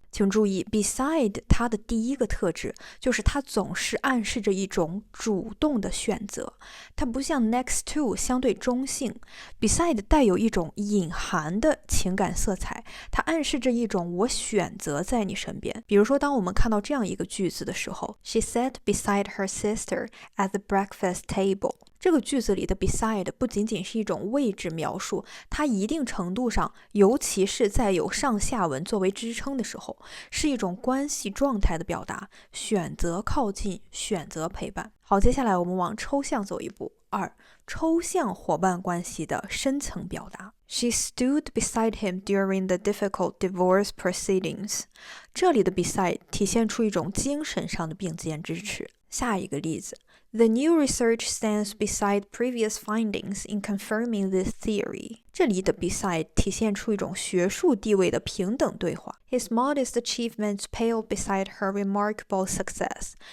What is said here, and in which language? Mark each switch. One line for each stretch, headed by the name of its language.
Chinese: 请注意 beside 它的第一个特质就是它总是暗示着一种主动的选择，它不像 next to 相对中性， beside 带有一种隐含的情感色彩，它暗示着一种我选择在你身边。比如说当我们看到这样一个句子的时候，
English: She sat beside her sister at the breakfast table。
Chinese: 这个句子里的 beside 不仅仅是一种位置描述，它一定程度上，尤其是在有上下文作为支撑的时候，是一种关系状态的表达，选择靠近，选择陪伴。好，接下来我们往抽象走一步。 2. 抽象伙伴关系的深层表达。
English: She stood beside him during the difficult divorce proceedings。
Chinese: 这里的 beside 体现出一种精神上的并肩支持。下一个例子
English: The new research stands beside previous findings in confirming this theory。
Chinese: 这里的 beside 体现出一种学术地位的平等对话。
English: His modest achievements pale beside her remarkable success。